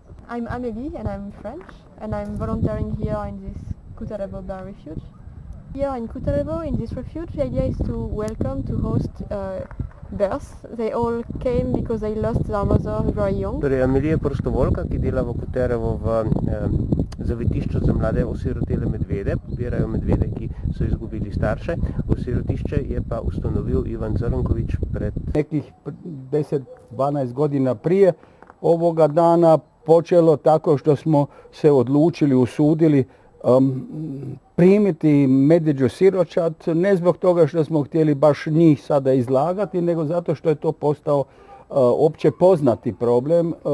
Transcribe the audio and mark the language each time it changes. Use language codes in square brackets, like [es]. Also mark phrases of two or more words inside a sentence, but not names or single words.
[en] I'm Amélie and I'm French and I'm volunteering here in this Kutarebo Bear Refuge. Here in Kutarebo, in this refuge, the idea is to welcome, to host bears. They all came because they lost their mother very young. [sl] Torej, Amelija je prostovoljka, ki dela v Kuterevo v zavetišču za mlade osirotele medvede. Pobirajo medvede, ki so izgubili starše. Osirotišče je pa ustanovil Ivan Zrnković pred [hr] nekih 10-12 godina prije ovoga dana. Počelo tako što smo se odlučili, usudili primiti medvjeđu siročad, ne zbog toga što smo htjeli baš njih sada izlagati, nego zato što je to postao opće poznati problem.